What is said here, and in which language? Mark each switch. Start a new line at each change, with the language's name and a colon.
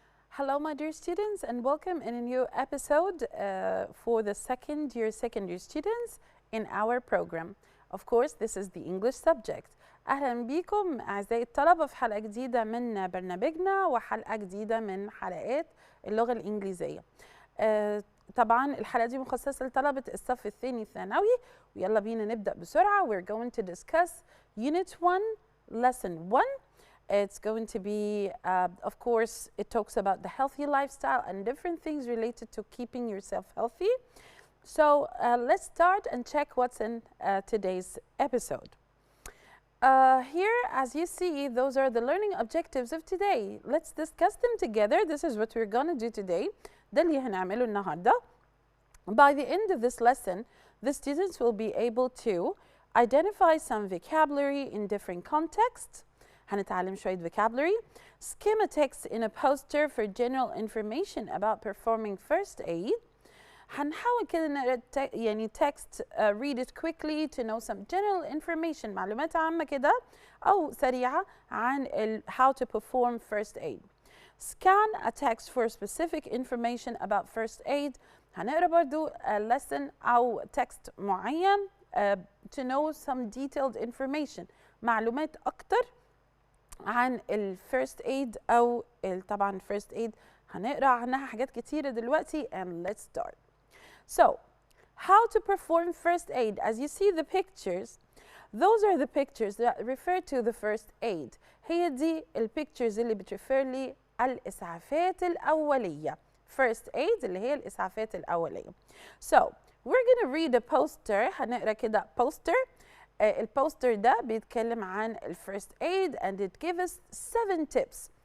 English: Hello, my dear students, and welcome in a new episode for the second year secondary students in our program. Of course, this is the English subject.
Arabic: أهلا بكم أعزائي الطلبة في حلقة جديدة من برنامجنا وحلقة جديدة من حلقات اللغة الإنجليزية. طبعا الحلقة دي مخصصة لطلبة الصف الثاني الثانوي، ويلا بينا نبدأ بسرعة.
English: We're going to discuss Unit 1, Lesson 1. It's going to be, of course, it talks about the healthy lifestyle and different things related to keeping yourself healthy. So let's start and check what's in today's episode. Here, as you see, those are the learning objectives of today. Let's discuss them together. This is what we're going to do today.
Arabic: ده اللي هنعمله النهارده.
English: By the end of this lesson, the students will be able to identify some vocabulary in different contexts.
Arabic: هنتعلم شوية vocabulary.
English: Skim a text in a poster for general information about performing first aid.
Arabic: هنحاول كده نقرا يعني text,
English: read it quickly to know some general information,
Arabic: معلومات عامة كده أو سريعة عن
English: how to perform first aid. Scan a text for specific information about first aid.
Arabic: هنقرا برضو lesson أو text معين
English: to know some detailed information,
Arabic: معلومات أكتر عن الفيرست ايد او طبعا الفيرست ايد هنقرا عنها حاجات كتيره دلوقتي.
English: And let's start. So how to perform first aid. As you see the pictures, those are the pictures that refer to the first aid.
Arabic: هي دي البيكتشرز اللي بتريفير لي الاسعافات الاوليه. First aid اللي هي الاسعافات الاوليه.
English: So we're gonna read a poster.
Arabic: هنقرا كده poster. البوستر ده بيتكلم عن الفيرست ايد
English: and it gives us 7 tips.